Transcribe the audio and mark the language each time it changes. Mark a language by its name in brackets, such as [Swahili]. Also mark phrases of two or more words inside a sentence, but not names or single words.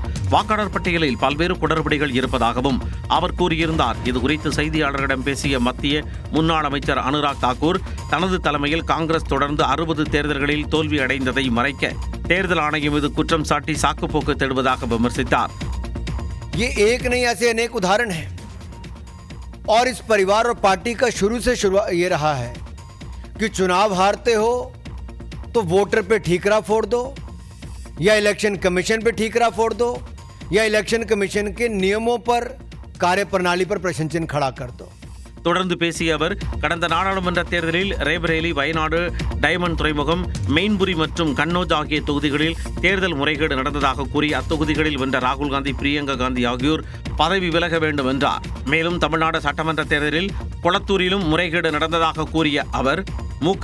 [Tamil] வாக்காளர் பட்டியலில் பல்வேறு குளறுபடிகள் இருப்பதாகவும் அவர் கூறியிருந்தார். இதுகுறித்து செய்தியாளர்களிடம் பேசிய மத்திய முன்னாள் அமைச்சர் அனுராக் தாக்கூர், தனது தலைமையில் காங்கிரஸ் தொடர்ந்து 60 தேர்தல்களில் தோல்வி அடைந்ததை மறைக்க தேர்தல் ஆணையம் மீது குற்றம் சாட்டி சாக்குப்போக்கு தேடுவதாக விமர்சித்தார். [Hindi] ये एक नहीं, ऐसे अनेक उदाहरण हैं और इस परिवार और पार्टी का शुरू से ये रहा है कि चुनाव हारते हो तो वोटर पे ठीकरा फोड़ दो, या इलेक्शन कमीशन पे ठीकरा फोड़ दो, या इलेक्शन कमीशन के नियमों पर, कार्यप्रणाली पर प्रश्न चिन्ह खड़ा कर दो. [Tamil] தொடர்ந்து பேசிய அவர், கடந்த நாடாளுமன்ற தேர்தலில் ரேபரேலி, வயநாடு, டைமண்ட் துறைமுகம், மெயின்புரி மற்றும் கன்னோஜ் ஆகிய தொகுதிகளில் தேர்தல் முறைகேடு நடந்ததாக கூறி அத்தொகுதிகளில் வென்ற ராகுல் காந்தி, பிரியங்கா காந்தி ஆகியோர் பதவி விலக வேண்டும் என்றார். மேலும் தமிழ்நாடு சட்டமன்ற தேர்தலில் கொளத்தூரிலும் முறைகேடு நடந்ததாக கூறிய அவர், மு.க.